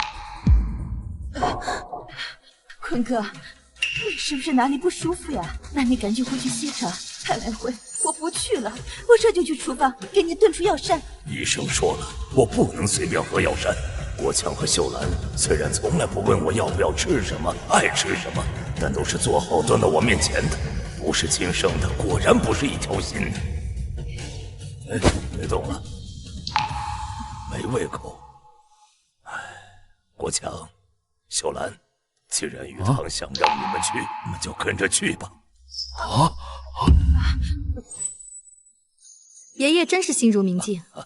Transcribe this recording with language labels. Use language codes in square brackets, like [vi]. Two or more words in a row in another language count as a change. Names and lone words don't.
[zh] 坤哥，你是不是哪裡不舒服呀？那你趕緊回去歇着。拍賣會我不去了，我這就去廚房給你燉出藥膳。醫生說了，我不能隨便喝藥膳。國強和秀蘭雖然從來不問我要不要吃什麼，愛吃什麼，但都是做好端到我面前的，不是親生的，果然不是一條心。哎，別動了，沒胃口。哎，國強、秀蘭，既然玉堂想讓你們去，你們就跟着去吧。爺爺真是心如明鏡。